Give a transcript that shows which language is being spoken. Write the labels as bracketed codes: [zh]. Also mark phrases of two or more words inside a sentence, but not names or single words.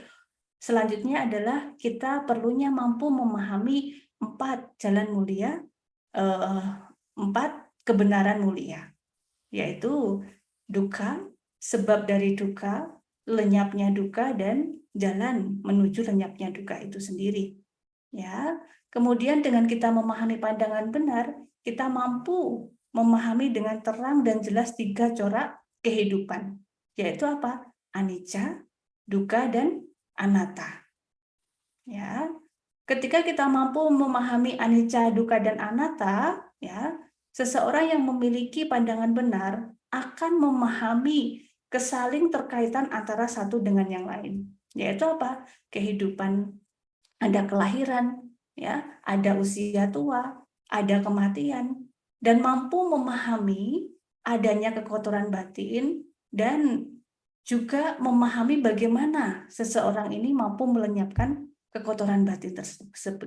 [id] Selanjutnya adalah kita perlunya mampu memahami 4 jalan mulia, 4 kebenaran mulia, yaitu duka, sebab dari duka, lenyapnya duka, dan jalan menuju lenyapnya duka itu sendiri. Ya, kemudian dengan kita memahami pandangan benar, kita mampu memahami dengan terang dan jelas 3 corak kehidupan, yaitu apa? [pi] Anicca, dukkha, [id] dan anatta. Ya, ketika kita mampu memahami [pi] anicca, dukkha, [id] dan anatta, ya, seseorang yang memiliki pandangan benar akan memahami kesaling terkaitan antara satu dengan yang lain, yaitu apa? Kehidupan, ada kelahiran, ya, ada usia tua, ada kematian, dan mampu memahami adanya kekotoran batin dan juga memahami bagaimana seseorang ini mampu melenyapkan kekotoran batin tersebut.